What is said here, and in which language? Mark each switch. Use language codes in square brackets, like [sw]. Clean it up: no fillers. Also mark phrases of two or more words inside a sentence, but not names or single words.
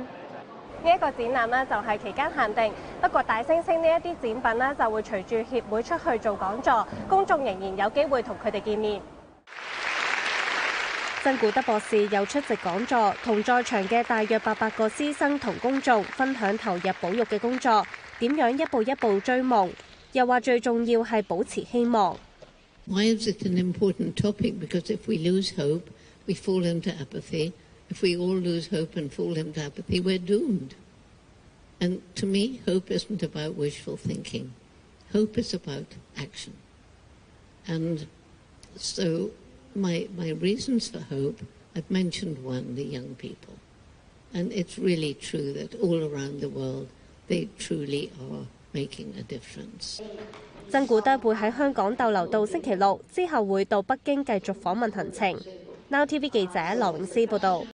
[yue] 呢一個展覽呢，就係期間限定，不過大猩猩呢一啲展品呢，就會隨住協會出去做講座，公眾仍然有機會同佢哋見面。珍古德博士又出席講座，同在場嘅大約800個師生同公眾分享投入保育嘅工作，點樣一步一步追夢，又話最重要係保持希望。 [en] Why is it an important topic? Because if we lose hope, we fall into apathy. If we all lose hope and fall into apathy, we're doomed. And to me, hope isn't about wishful thinking. Hope is about action. And so my reasons for hope, I've mentioned one, the young people. And it's really true that all around the world, they truly are making a difference. [yue] 珍古德會喺香港逗留到星期6，之後會到北京繼續訪問行程。Now TV 記者羅永思報導。